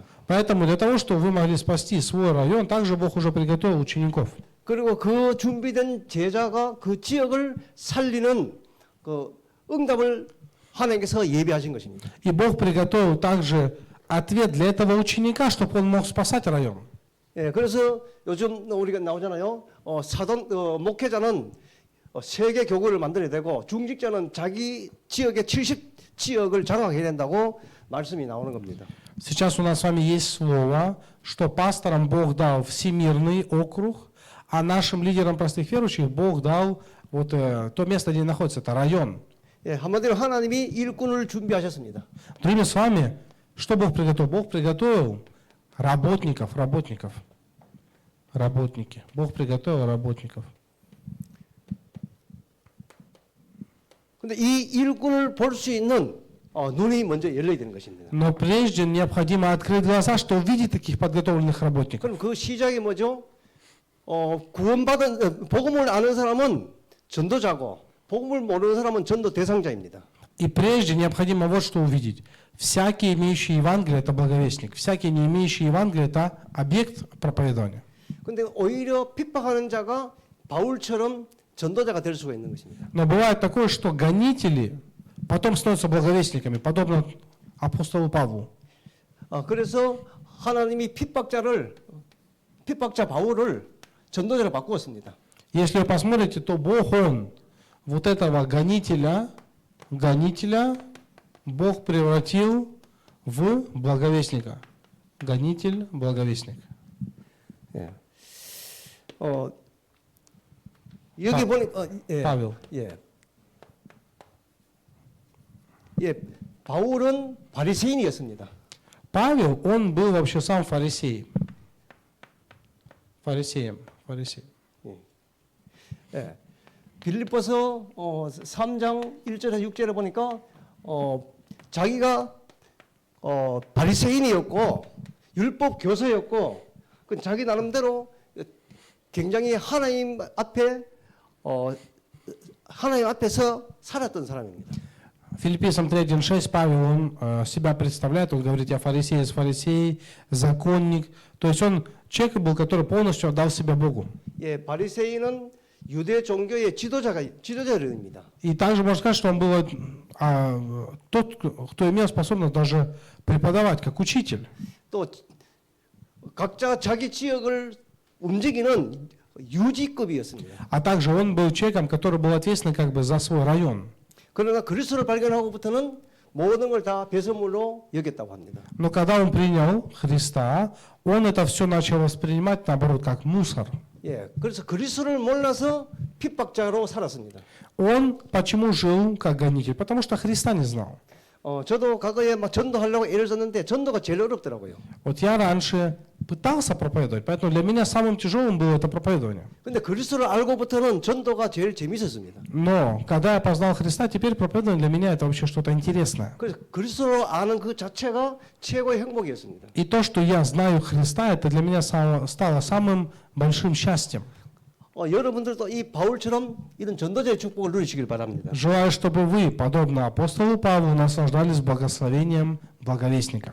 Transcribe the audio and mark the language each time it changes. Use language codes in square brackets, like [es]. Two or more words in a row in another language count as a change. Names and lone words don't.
[ru] Поэтому для того, чтобы вы могли спасти свой район, также Бог уже приготовил учеников. [ko] 그리고 그 준비된 제자가 그 지역을 살리는 그 응답을 하나님께서 예비하신 것입니다. [ru] И Бог приготовил также ответ для этого ученика, чтобы он мог спасать район. [ko] 예, 그래서 요즘 우리가 나오잖아요. 목회자는 세계 교구를 만들어야 되고 중직자는 자기 지역의 70지역을 장악해야 된다고 말씀이 나오는 겁니다. [ru] Сейчас у нас с вами есть слово, что пасторам Бог дал всемирный округ, а нашим лидерам простых верующих Бог дал вот то место, где они находятся, это район. [ko] 예, 한마디로 하나님이 일꾼을 준비하셨습니다. [ru] Другими словами, что Бог приготовил? Бог приготовил работников. Бог приготовил работников. [ko] 근데 이 일꾼을 볼 수 있는 눈이 먼저 열려야 되는 것입니다. [ru] Но прежде необходимо открыть глаза, чтобы увидеть таких подготовленных работников. [ko] 그럼 그 시작이 뭐죠? 복음을 아는 사람은 전도자고 복음을 모르는 사람은 전도 대상자입니다. [ru] И прежде необходимо вот что увидеть. Всякий, имеющий Евангелие, это благовестник. Всякий, не имеющий Евангелие, это объект проповедования. [ko] 근데 오히려 핍박하는 자가 바울처럼 전도자가 될 수가 있는 것입니다. [ru] Но бывает такое, что гонители потом становятся благовестниками, подобно апостолу Павлу. [ko] 그래서 하나님이 핍박자 바울을 전도자로 바꾸었습니다. [ru] Если вы посмотрите, то Бог, Он вот этого гонителя Бог превратил в благовестника. Гонитель, благовестник. [ko] 예. 여기 보니 예. [ru] Павел. [ko] 예. 예. 바울은 바리새인이었습니다. [ru] Павел, он был вообще сам фарисей. Фарисей. [ko] 예. 빌립보서 3장 1절에서 6절에 보니까 자기가 바리새인이었고 율법 교사였고 그 자기 나름대로 굉장히 하나님 앞에서 살았던 사람입니다. [ru] Филиппийцам 3:1-6 Павел, он себя представляет, он говорит, я фарисей из фарисеев, законник. То есть он человек был, который полностью отдал себя Богу. [ko] 예, 바리새인은 유대 종교의 지도자입니다. [ru] И также можно сказать, что он был тот, кто имел способность даже преподавать, как учитель. [ko] 또 각자 자기 지역을 움직이는 유지급이었습니다. [ru] А также он был человеком, который был ответственен как бы за свой район. [ko] 그러나 그리스도를 발견하고부터는 모든 걸 다 배설물로 여겼다고 합니다. [ru] Но когда он принял Христа, он это все начал воспринимать, наоборот, как мусор. [ko] 예, 그래서 그리스도를 몰라서 핍박자로 살았습니다. [ru] Он почему жил как гонитель? Потому что Христа не знал. [ko] 저도 과거에 막 전도하려고 애를 썼는데 전도가 제일 어렵더라고요. [ru] Вот я раньше пытался проповедовать, поэтому для меня самым тяжелым было это проповедование. [ko] 근데 그리스도를 알고부터는 전도가 제일 재밌었습니다. [ru] Но когда я познал Христа, теперь проповедование для меня это вообще что-то интересное. [ko] 그래서 그리스도를 아는 그 자체가 최고의 행복이었습니다. [ru] И то, что я знаю Христа, это для меня стало самым большим счастьем. [ko] 여러분들도 이 바울처럼 이런 전도자의 축복을 누리시길 바랍니다. [ru] Желаю, чтобы вы, подобно апостолу Павлу, наслаждались благословением благовестника.